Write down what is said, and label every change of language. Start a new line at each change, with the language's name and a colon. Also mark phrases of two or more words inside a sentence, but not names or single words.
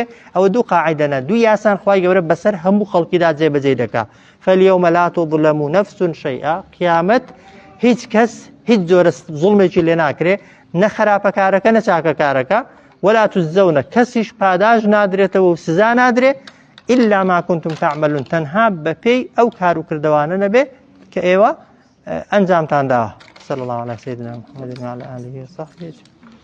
Central Kurdish: ئەوە دوو قاعیدەنە دوو یاسان خوای گەورە بەسەر هەموو خەڵکیدا جێبەجێ دەکا
Arabic: فەلیەومە لا تظلم نەفس شەیئا
Central Kurdish: قیامەت هیچ کەس هیچ جۆرە زوڵمێکی لێ ناکرێ نە خراپەکارەکە نە چاکەکارەکە
Arabic: ولا تجزون
Central Kurdish: کەسیش پاداش نادرێتەوە و سزا نادرێ
Arabic: إلا ما كنتم تعملون
Central Kurdish: تەنها بەپێی ئەو کار و کردەوانە نەبێ کە ئێوە ئەنجامتان داوە
Arabic: صلى الله على سيدنا محمد وعلى آله وصحبه